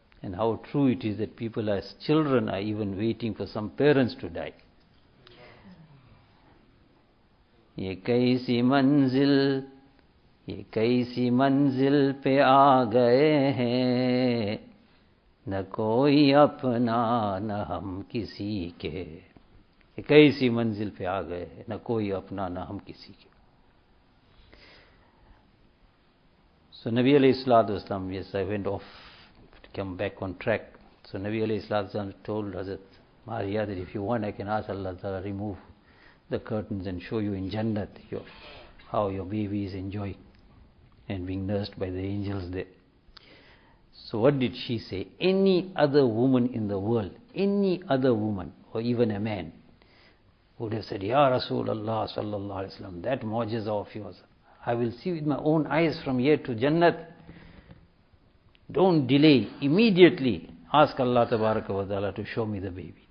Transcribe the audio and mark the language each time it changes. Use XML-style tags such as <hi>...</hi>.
<en>And how true it is that people as children are even waiting for some parents to die.</en> <hi>ये कैसी मंजिल पे आ गए हैं न कोई अपना न हम किसी के. ये कैसी मंजिल पे आ गए हैं न कोई अपना न हम किसी के.</hi> <en>So नबी अलैहिस्सलातु वस्सलाम, yes I went off to come back on track. So नबी अलैहिस्सलातु वस्सलाम टोल्ड हज़रत Maria that if you want I can ask Allah ताला remove the curtains and show you in जन्नत how your baby is enjoy and being nursed by the angels there. So what did she say? Any other woman in the world, any other woman, or even a man, would have said, Ya Rasulullah sallallahu alayhi wa sallam, that mu'jiza of yours, I will see with my own eyes from here to Jannat. Don't delay, immediately ask Allah tabaraka wa ta'ala to show me the baby.</en>